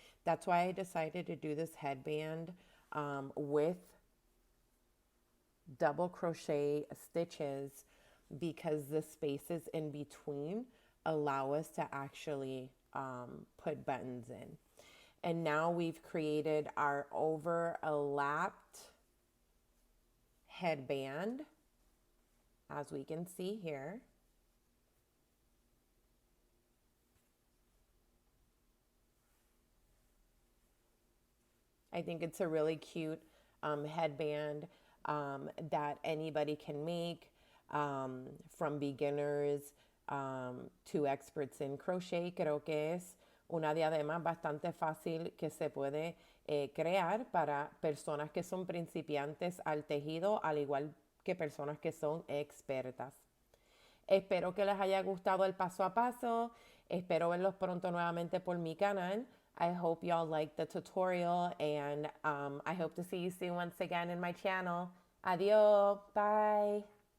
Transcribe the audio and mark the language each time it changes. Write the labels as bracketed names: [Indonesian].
[English] That's why I decided to do this headband with double crochet stitches, because the spaces in between allow us to actually put buttons in. And now we've created our overlapped headband, as we can see here. I think it's a really cute headband that anybody can make, from beginners to experts in crochet. [Spanish] Creo que es una diadema bastante fácil que se puede crear para personas que son principiantes al tejido, al igual que personas que son expertas. Espero que les haya gustado el paso a paso. Espero verlos pronto nuevamente por mi canal. [English] I hope y'all liked the tutorial, and I hope to see you soon once again in my channel. Adiós. Bye.